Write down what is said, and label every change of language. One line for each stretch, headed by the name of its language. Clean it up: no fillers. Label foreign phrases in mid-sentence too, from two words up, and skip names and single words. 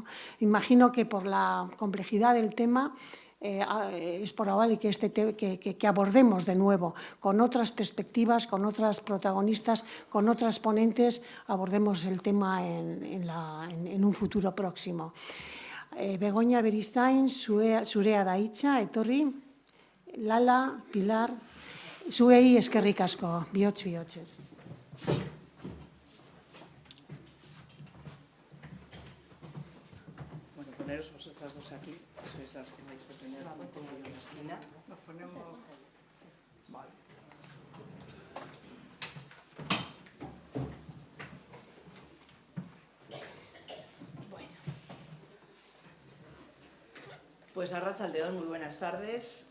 Spanish: Imagino que por la complejidad del tema es probable que abordemos de nuevo con otras perspectivas, con otras protagonistas, con otras ponentes, abordemos el tema en un futuro próximo.
Basque: Begoña Beristain, zurea da hitza, etorri, Lala, Pilar, zuei eskerrik asko, bihotz-bihotzez.
Spanish: Bueno, poneros vosotras dos aquí, sois las que vais a tener, me pongo yo en la esquina. Nos ponemos... Vale. Bueno. Pues arratsaldeon, muy buenas tardes.